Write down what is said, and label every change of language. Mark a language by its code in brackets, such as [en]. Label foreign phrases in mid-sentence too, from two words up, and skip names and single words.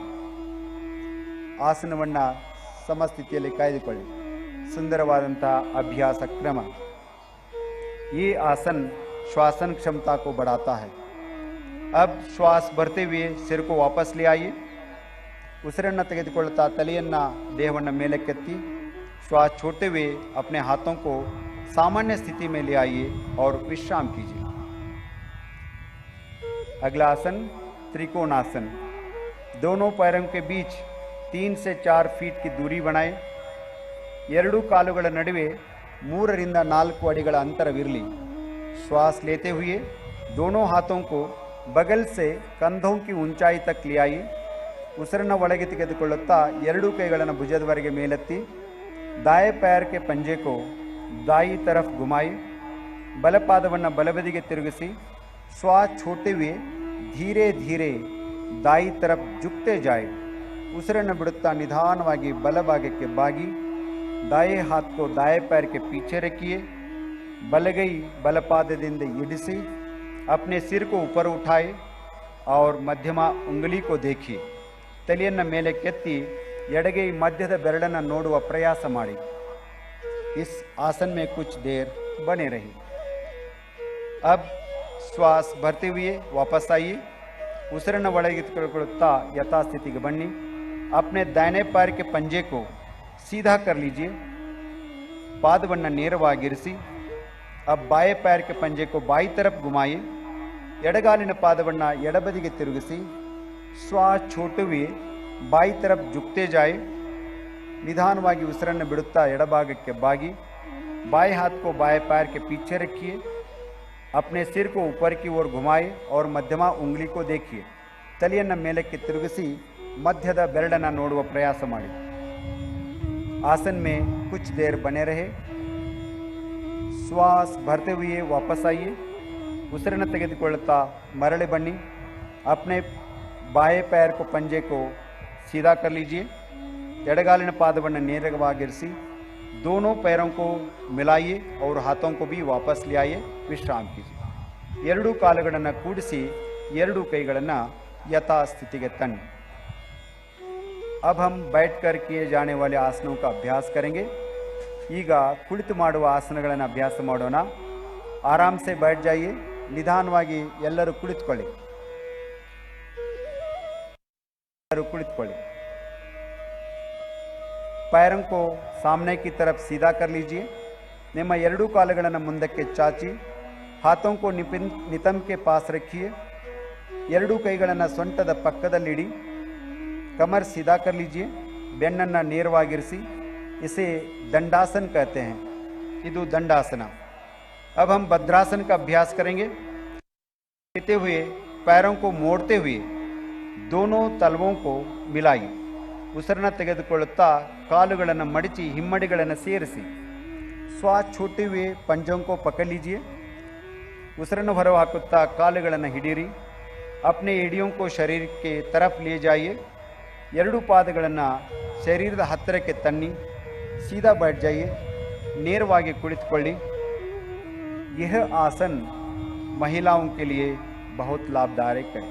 [kn] ಆಸನವನ್ನು ಸಮಸ್ಥಿತಿಯಲ್ಲಿ ಕಾಯ್ದುಕೊಳ್ಳಿ. ಸುಂದರವಾದಂಥ ಅಭ್ಯಾಸ ಕ್ರಮ. [hi] ये आसन श्वासन क्षमता को बढ़ाता है. अब श्वास भरते हुए सिर को वापस ले आइए. [kn] ಉಸಿರನ್ನು ತೆಗೆದುಕೊಳ್ಳುತ್ತಾ ತಲೆಯನ್ನು ದೇಹವನ್ನು ಮೇಲಕ್ಕೆತ್ತಿ. [hi] श्वास छोड़ते हुए अपने हाथों को सामान्य स्थिति में ले आइए और विश्राम कीजिए. अगला आसन त्रिकोणासन. दोनों पैरों के बीच 3 से 4 फीट की दूरी बनाएं। [kn] ಎರಡೂ ಕಾಲುಗಳ ನಡುವೆ 3 ರಿಂದ 4 ಅಡಿಗಳ ಅಂತರವಿರಲಿ। [hi] श्वास लेते हुए दोनों हाथों को बगल से कंधों की ऊंचाई तक ले आइए। [kn] ಉಸಿರನ್ನು ಒಳಗೆ ತೆಗೆದುಕೊಳ್ಳುತ್ತಾ ಎರಡೂ ಕೈಗಳನ್ನು ಭುಜದವರೆಗೆ ಮೇಲೆತ್ತಿ [hi] दाएं पैर के पंजे को दाई तरफ घुमाइए। [kn] ಬಲಪಾದವನ್ನು ಬಲಬದಿಗೆ ತಿರುಗಿಸಿ [hi] श्वास छोड़ते हुए धीरे धीरे दाई तरफ झुकते जाए। [kn] ಉಸಿರನ್ನು ಬಿಡುತ್ತಾ ನಿಧಾನವಾಗಿ ಬಲಭಾಗಕ್ಕೆ ಬಾಗಿ [hi] दाएं हाथ को दाएं पैर के पीछे रखिए। [kn] ಬಲಗೈ ಬಲಪಾದದಿಂದ ಇಡಿಸಿ [hi] अपने सिर को ऊपर उठाए और मध्यमा उंगली को देखिए। [kn] ತಲೆಯನ್ನು ಮೇಲೆ ಕೆತ್ತಿ ಎಡಗೈ ಮಧ್ಯದ ಬೆರಳನ್ನು ನೋಡುವ ಪ್ರಯಾಸ ಮಾಡಿ। [hi] इस आसन में कुछ देर बने रहिए। अब श्वास भरते हुए वापस आइए। [kn] ಉಸಿರನ್ನು ಒಳಗೆ ತೆಗೆದುಕೊಳ್ಳುತ್ತಾ ಯಥಾಸ್ಥಿತಿಗೆ ಬನ್ನಿ। [hi] अपने दाहिने पैर के पंजे को सीधा कर लीजिए। [kn] पादವನ್ನು ನೇರವಾಗಿರಿಸಿ। [hi] अब बाएं पैर के पंजे को बाई तरफ घुमाइए। [kn] ಎಡಗಾಲಿನ ಪಾದವನ್ನು ಎಡಬದಿಗೆ ತಿರುಗಿಸಿ [hi] श्वास छोड़ते हुए बाई तरफ झुकते जाए। [kn] ನಿಧಾನವಾಗಿ ಉಸಿರನ್ನು ಬಿಡುತ್ತಾ ಎಡಭಾಗಕ್ಕೆ ಬಾಗಿ [hi] बाएं हाथ को बाएं पैर के पीछे रखिए। अपने सिर को ऊपर की ओर घुमाए और मध्यमा उंगली को देखिए। [kn] ತಲೆಯನ್ನು ಮೇಲಕ್ಕೆ ತಿರುಗಿಸಿ ಮಧ್ಯದ ಬೆರಳನ್ನು ನೋಡುವ ಪ್ರಯಾಸ ಮಾಡಿ। [hi] आसन में कुछ देर बने रहे। श्वास भरते हुए वापस आइए। [kn] ಉಸಿರನ್ನು ತೆಗೆದುಕೊಳ್ಳುತ್ತಾ ಮರಳಿ ಬನ್ನಿ। [hi] अपने बाएं पैर को पंजे को सीधा कर लीजिए। [kn] ಎಡಗಾಲಿನ ಪಾದವನ್ನು ನೇರವಾಗಿರಿಸಿ [hi] दोनों पैरों को मिलाइए और हाथों को भी वापस ले आइए। विश्राम कीजिए। [kn] ಎರಡೂ ಕಾಲುಗಳನ್ನು ಕೂಡಿಸಿ ಎರಡೂ ಕೈಗಳನ್ನು ಯಥಾಸ್ಥಿತಿಗೆ ತನ್ನಿ। [hi] अब हम बैठकर किए जाने वाले आसनों का अभ्यास करेंगे। [kn] ಈಗ ಕುಳಿತು ಮಾಡುವ ಆಸನಗಳನ್ನು ಅಭ್ಯಾಸ ಮಾಡೋಣ। [hi] आराम से बैठ जाइए। [kn] ನಿಧಾನವಾಗಿ ಎಲ್ಲರೂ ಕುಳಿತುಕೊಳ್ಳಿ। [hi] पैरों को सामने की तरफ सीधा कर लीजिए। [kn] ನಿಮ್ಮ ಎರಡೂ ಕಾಲುಗಳನ್ನು ಮುಂದಕ್ಕೆ ಚಾಚಿ [hi] हाथों को नितंब के पास रखिए। [kn] ಎರಡೂ ಕೈಗಳನ್ನು ಸೊಂಟದ ಪಕ್ಕದಲ್ಲಿಡಿ। [hi] कमर सीधा कर लीजिए। [kn] ಬೆನ್ನನ್ನು ನೇರವಾಗಿರಿಸಿ। [hi] इसे दंडासन कहते हैं। ಇದು दंडासन। अब हम भद्रासन का अभ्यास करेंगे। लेते हुए पैरों को मोड़ते हुए दोनों तलवों को मिलाइए। [kn] ಉಸಿರನ್ನು ತೆಗೆದುಕೊಳ್ಳುತ್ತಾ ಕಾಲುಗಳನ್ನು ಮಡಚಿ ಹಿಮ್ಮಡಿಗಳನ್ನು ಸೇರಿಸಿ [hi] श्वास छोड़ते हुए पंजों को पकड़ लीजिए। [kn] ಉಸಿರನ್ನು ಹೊರಹಾಕುತ್ತಾ ಕಾಲುಗಳನ್ನು ಹಿಡಿಯಿರಿ। [hi] अपने एड़ियों को शरीर के तरफ ले जाइए। [kn] ಎರಡೂ ಪಾದಗಳನ್ನು ಶರೀರದ ಹತ್ತಿರಕ್ಕೆ ತನ್ನಿ। [hi] सीधा बैठ जाइए। [kn] ನೇರವಾಗಿ ಕುಳಿತುಕೊಳ್ಳಿ। [hi] यह आसन महिलाओं के लिए बहुत लाभदायक है।